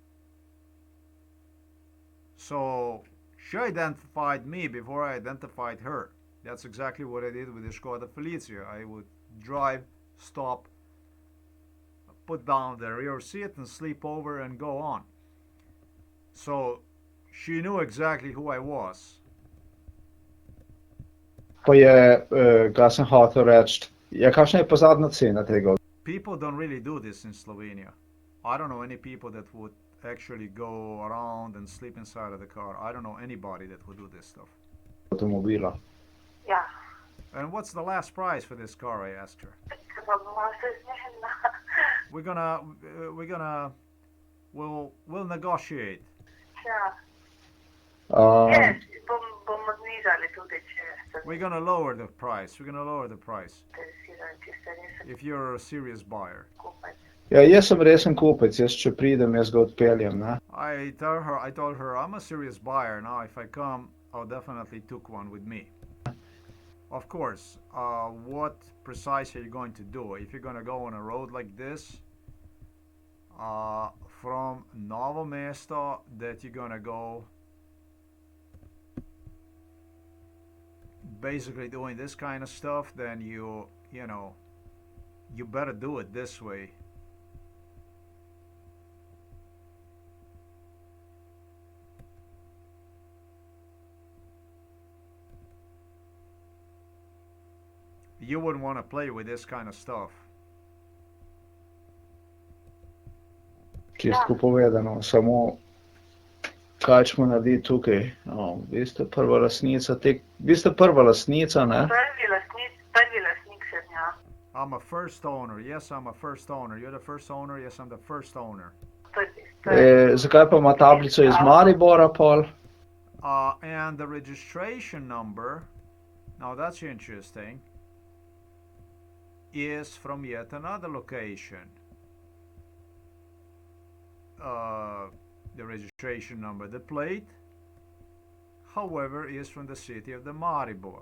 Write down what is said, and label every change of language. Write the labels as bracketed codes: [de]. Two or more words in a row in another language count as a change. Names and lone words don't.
[en] So she identified me before I identified her. That's exactly what I did with the Skoda Felicia. I would drive, stop, put down the rear seat and sleep over and go on. So she knew exactly who I was. [sl] Pa je, kaj sem hotel reči, kakšna je pa zadnja cena tega? [en] People don't really do this in Slovenia. I don't know any people that would actually go around and sleep inside of the car. I don't know anybody that would do this stuff. [sl] Avtomobila. Ja. [en] And what's the last price for this car? I asked her. [sl] Pa bomo se zmenila. [en] We'll negotiate. [sl] Ja. Um, Bomo znižali tudi, če se [en] We're gonna lower the price. We're gonna lower the price [sl] interesirajo, če ste res [en] if you're a serious buyer. [sl] skupaj. ja, jaz sem resen kupec, jaz če pridem, jaz ga odpeljem, ne? [en] I told her I'm a serious buyer. Now if I come, I'll definitely took one with me. Of course, what precisely are you going to do? If you're gonna go on a road like this, from Novo Mesto, that you're gonna go basically doing this kind of stuff, then you better do it this way. You wouldn't want to play with this kind of stuff. [sl] Čisto povedano, samo kaj smo naredili tukaj. Vi ste prva lastnica vi ste prva lastnica, ne? Prvi lastnik sem, ja. [en] I'm a first owner. Yes, I'm a first owner. You're the first owner. Yes, I'm the first owner. [sl] Zakaj pa ima tablico iz Maribora pol? [en] And the registration number, now that's interesting, is from yet another location. The registration number, the plate, however, is from the city of the Maribor.